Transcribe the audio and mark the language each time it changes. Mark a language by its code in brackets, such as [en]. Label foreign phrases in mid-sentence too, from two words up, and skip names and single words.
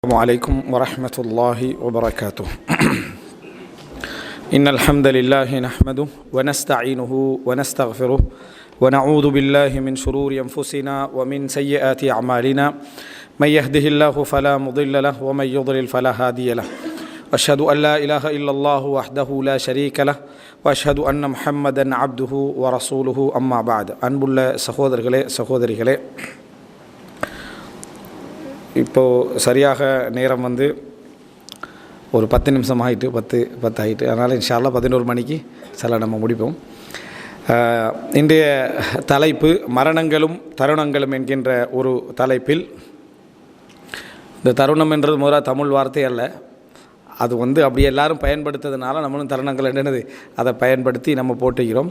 [ar] السلام عليكم ورحمة الله وبركاته. إن الحمد لله نحمده ونستعينه ونستغفره ونعوذ بالله من شرور أنفسنا ومن سيئات أعمالنا من يهده الله فلا مضل له ومن يضلل فلا هادي له وأشهد أن لا إله إلا الله وحده لا شريك له وأشهد أن محمدا عبده ورسوله أما بعد. [ta] அன்புள்ள சகோதரர்களே சகோதரிகளே, இப்போது சரியாக நேரம் ஒரு 10 நிமிஷம் ஆகிட்டு 10 ஆகிட்டு. அதனால் [ar] إن شاء الله [ta] 11 மணிக்கு சில நம்ம முடிப்போம். இன்றைய தலைப்பு மரணங்களும் தருணங்களும் என்கின்ற ஒரு தலைப்பில், இந்த தருணம் என்றது முதலாக தமிழ் வார்த்தை அல்ல, அது அப்படி எல்லாரும் பயன்படுத்துறதுனால நம்மளும் தருணங்கள் என்னது அதை பயன்படுத்தி நம்ம போட்டுக்கிறோம்.